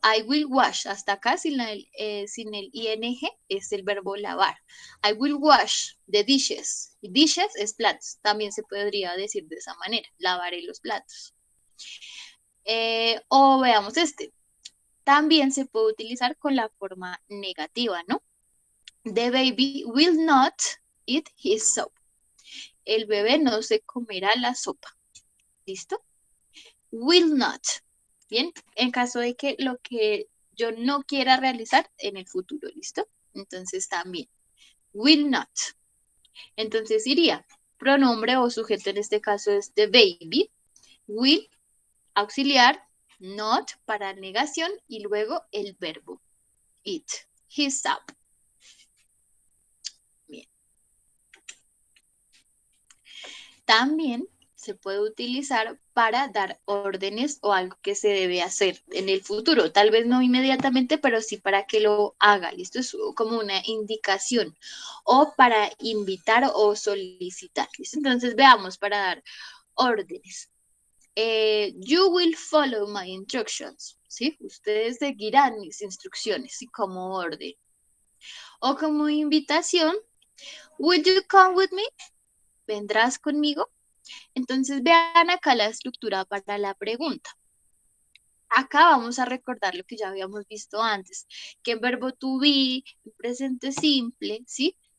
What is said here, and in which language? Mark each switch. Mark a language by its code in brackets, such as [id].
[en] I will wash, [es] hasta acá sin el ing es el verbo lavar. [en] I will wash the dishes. [es] Dishes es platos, también se podría decir de esa manera, lavaré los platos. O veamos este, también se puede utilizar con la forma negativa, ¿no? [en] The baby will not eat his soup. [es] El bebé no se comerá la sopa, ¿listo? Will not. Bien, en caso de que lo que yo no quiera realizar en el futuro, ¿listo? Entonces también, will not. Entonces iría, pronombre o sujeto en este caso es the baby, will, auxiliar, not para negación y luego el verbo, eat, his up. Bien. También se puede utilizar para dar órdenes o algo que se debe hacer en el futuro. Tal vez no inmediatamente, pero sí para que lo haga. Y esto es como una indicación. O para invitar o solicitar. ¿Listo? Entonces veamos para dar órdenes. [en] You will follow my instructions. [es] ¿Sí? Ustedes seguirán mis instrucciones y como orden. O como invitación, [en] will you come with me? [es] ¿Vendrás conmigo? Entonces vean acá la estructura para la pregunta. Acá vamos a recordar lo que ya habíamos visto antes, que en verbo to be, en presente simple, ¿sí?